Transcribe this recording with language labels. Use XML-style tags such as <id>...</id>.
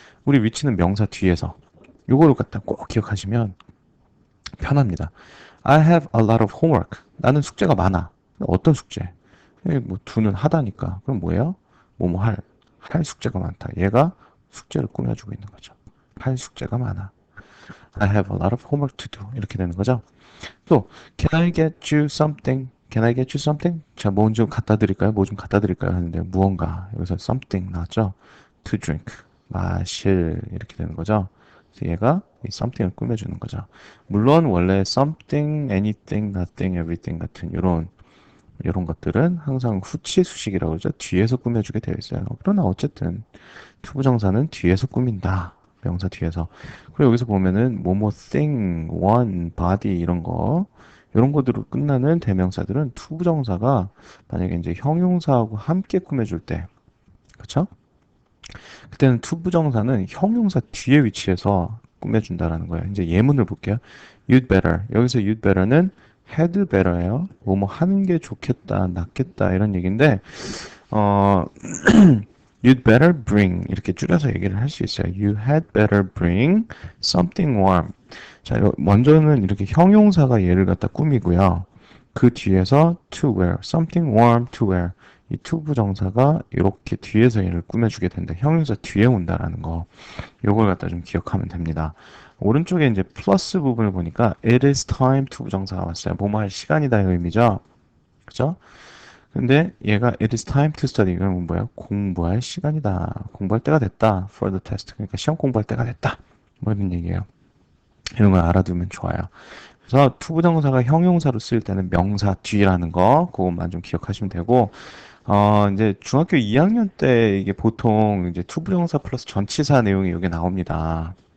<ko>우리 위치는 명사 뒤에서. 요거를 갖다 꼭 기억하시면 편합니다.</ko> <en>I have a lot of homework.</en> <ko>나는 숙제가 많아. 어떤 숙제? 뭐 두는 하다니까. 그럼 뭐예요? 뭐뭐 할 숙제가 많다. 얘가 숙제를 꾸며주고 있는 거죠. 할 숙제가 많아.</ko> <en>I have a lot of homework to do.</en> <ko>이렇게 되는 거죠.</ko> <en>또 Can I get you something? Can I get you something?</en> <ko>자, 뭐 좀 갖다 드릴까요? 뭐 좀 갖다 드릴까요? 하는데 무언가. 여기서 something 나왔죠?</ko> <en>To drink.</en> <ko>마실. 이렇게 되는 거죠. 그래서 얘가 이 something을 꾸며주는 거죠. 물론 원래 something, anything, nothing, everything 같은 이런 것들은 항상 후치 수식이라고 그러죠. 뒤에서 꾸며주게 되어 있어요. 그러나 어쨌든 투부정사는 뒤에서 꾸민다. 명사 뒤에서. 그리고 여기서 보면은 뭐뭐 thing, one, body 이런 거들로 끝나는 대명사들은 투부정사가 만약에 이제 형용사하고 함께 꾸며줄 때, 그쵸? 그때는 투부정사는 형용사 뒤에 위치해서 꾸며준다라는 거예요. 이제 예문을 볼게요.</ko> <en>You'd better.</en> <ko>여기서 you'd better는 had better예요. 뭐뭐 하는 게 좋겠다, 낫겠다 이런 얘기인데, 어,</ko> <en>You'd better bring</en> <ko>이렇게 줄여서 얘기를 할 수 있어요.</ko> <en>You had better bring something warm.</en> <ko>자, 먼저는 이렇게 형용사가 얘를 갖다 꾸미고요. 그 뒤에서</ko> <en>to wear, something warm to wear.</en> <ko>이 to 부정사가 이렇게 뒤에서 얘를 꾸며주게 된다. 형용사 뒤에 온다라는 거. 요걸 갖다 좀 기억하면 됩니다. 오른쪽에 이제 플러스 부분을 보니까</ko> <en>it is time to</en> <ko>부정사가 왔어요. 뭐뭐 할 시간이다 이 의미죠. 그죠? 근데 얘가</ko> <en>it is time to study.</en> <ko>이건 뭐야? 공부할 시간이다. 공부할 때가 됐다.</ko> <en>for the test.</en> <ko>그러니까 시험 공부할 때가 됐다. 뭐 이런 얘기예요. 이런 걸 알아두면 좋아요. 그래서 투부정사가 형용사로 쓰일 때는 명사 뒤라는 거, 그것만 좀 기억하시면 되고, 이제 중학교 2학년 때 이게 보통 이제 투부정사 플러스 전치사 내용이 여기 나옵니다.</ko>